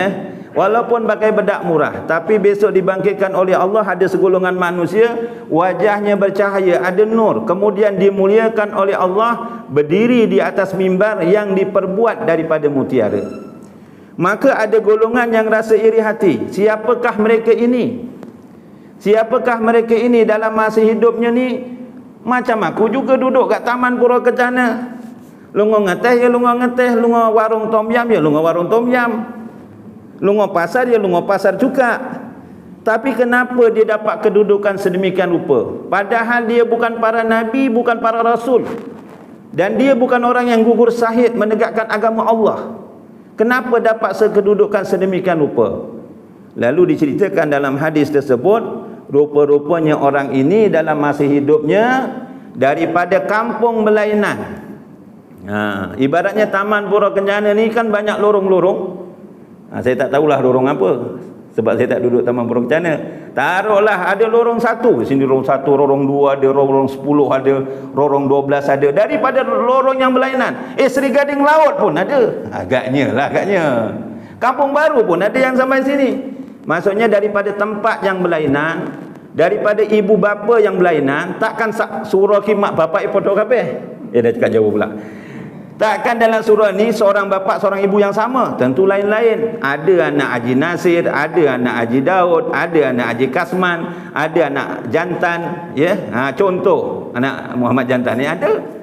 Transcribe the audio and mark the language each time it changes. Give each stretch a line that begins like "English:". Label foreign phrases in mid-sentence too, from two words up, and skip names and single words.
Malay: Walaupun pakai bedak murah, tapi besok dibangkitkan oleh Allah, ada segolongan manusia wajahnya bercahaya, ada nur, kemudian dimuliakan oleh Allah, berdiri di atas mimbar yang diperbuat daripada mutiara. Maka ada golongan yang rasa iri hati. Siapakah mereka ini? Siapakah mereka ini dalam masa hidupnya ni? Macam aku juga duduk kat Taman Pura Kencana.
Javanese: Lungo ngeteh ya lungo ngeteh, lungo warung tom yam ya lungo warung tom yam, lungo pasar ya lungo pasar juga.
Malay: Tapi kenapa dia dapat kedudukan sedemikian rupa? Padahal dia bukan para nabi, bukan para rasul, dan dia bukan orang yang gugur syahid menegakkan agama Allah. Kenapa dapat kedudukan sedemikian rupa? Lalu diceritakan dalam hadis tersebut, rupa-rupanya orang ini dalam masa hidupnya daripada kampung berlainan. Ibaratnya Taman Pura Kencana ni kan banyak lorong-lorong. Saya tak tahulah lorong apa, sebab saya tak duduk Taman Pura Kencana. Taruhlah ada lorong 1, sini lorong 1, lorong 2 ada, lorong 10 ada, lorong 12 ada. Daripada lorong yang berlainan, Seri Gading Laut pun ada. Agaknya. Kampung Baru pun ada yang sampai sini. Maksudnya daripada tempat yang berlainan, daripada ibu bapa yang berlainan, takkan surah kimak
Javanese: bapak ibu tok kabeh.
Malay: Dah cakap jauh pula. Takkan dalam surah ni seorang bapa seorang ibu yang sama, tentu lain-lain. Ada anak Haji Nasir, ada anak Haji Daud, ada anak Haji Kasman, ada anak jantan, ya. Contoh anak Muhammad Jantan ni ada.